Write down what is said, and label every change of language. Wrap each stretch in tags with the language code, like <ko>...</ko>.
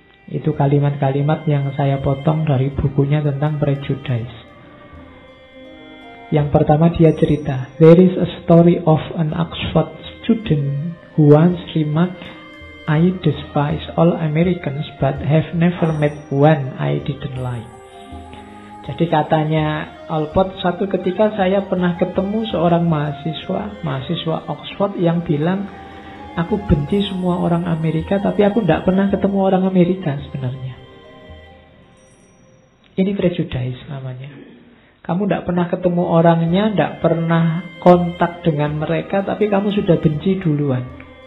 <id>Itu kalimat-kalimat yang saya potong dari bukunya tentang prejudice. Yang pertama dia cerita,</id> <en>there is a story of an Oxford student who once remarked, I despise all Americans but have never met one I didn't like.</en> <id>Jadi katanya Alport, suatu ketika saya pernah ketemu seorang mahasiswa Oxford yang bilang, aku benci semua orang Amerika, tapi aku tidak pernah ketemu orang Amerika sebenarnya. Ini prejudice namanya. Kamu tidak pernah ketemu orangnya, tidak pernah kontak dengan mereka, tapi kamu sudah benci duluan.</id>